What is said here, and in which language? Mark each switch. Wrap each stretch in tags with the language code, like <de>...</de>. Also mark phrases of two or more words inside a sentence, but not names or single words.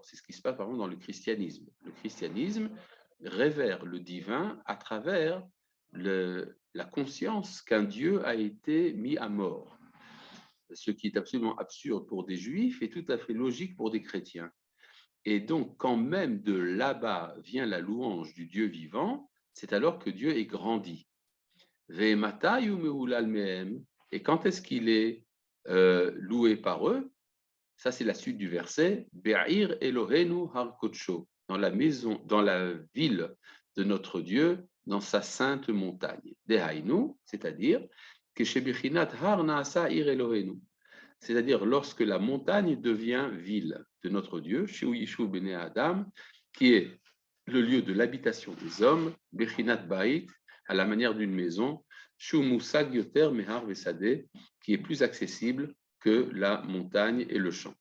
<fr>C'est ce qui se passe par exemple dans le christianisme. Le christianisme révère le divin à travers la conscience qu'un Dieu a été mis à mort, ce qui est absolument absurde pour des juifs et tout à fait logique pour des chrétiens. Et donc, quand même de là-bas vient la louange du Dieu vivant, c'est alors que Dieu est grandi. Et quand est-ce qu'il est loué par eux? Ça, c'est la suite du verset.</fr> <he>בעיר אלהינו הר קדשו,</he> <fr>dans la maison, dans la ville de notre Dieu, dans sa sainte montagne.</fr> <he>דהיינו,</he> <fr>c'est-à-dire que chez</fr> <he>בחינת הר נעשה עיר אלהינו,</he> <fr>c'est-à-dire lorsque la montagne devient ville de notre Dieu, chez</fr> <he>ישוב בני אדם,</he> <fr>qui est le lieu de l'habitation des hommes,</fr> <he>בחינת בית,</he> <fr>à la manière d'une maison,</fr> <he>שהוא מושג יותר מהר ושדה,</he> <fr>qui est plus accessible que la montagne et le champ.</fr>